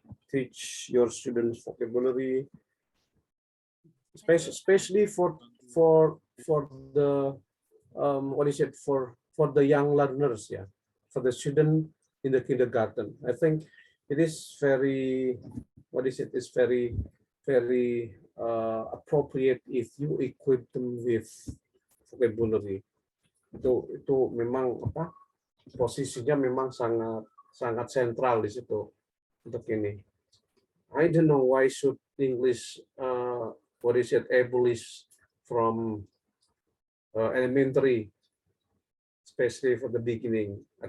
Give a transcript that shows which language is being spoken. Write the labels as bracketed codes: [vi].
[en] teach your students vocabulary, especially for the what is it, for the young learners, yeah, for the student in the kindergarten. I think it is very, what is it, is very appropriate if you equip them with vocabulary. [id] Itu memang apa, posisinya memang sangat sentral di situ untuk ini. [en] I don't know why should English what is it, abolish from elementary, especially for the beginning.